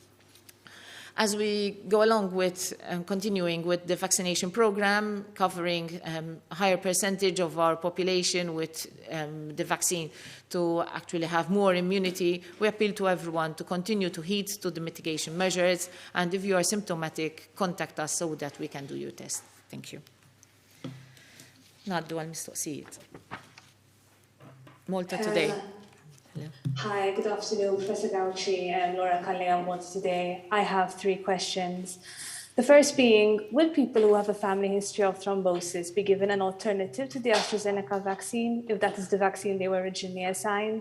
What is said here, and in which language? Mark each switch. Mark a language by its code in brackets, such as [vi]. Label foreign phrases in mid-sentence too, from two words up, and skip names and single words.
[en] As we go along with continuing with the vaccination program, covering a higher percentage of our population with the vaccine to actually have more immunity, we appeal to everyone to continue to heed to the mitigation measures, and if you are symptomatic, contact us so that we can do your test. Thank you. [mt] Naddu għal-mistoqsijiet. [en] Malta today. Hello. Hi, good afternoon, Professor Gauci and Laura Culling on Malta today. I have 3 questions. The first being, will people who have a family history of thrombosis be given an alternative to the AstraZeneca vaccine, if that is the vaccine they were originally assigned?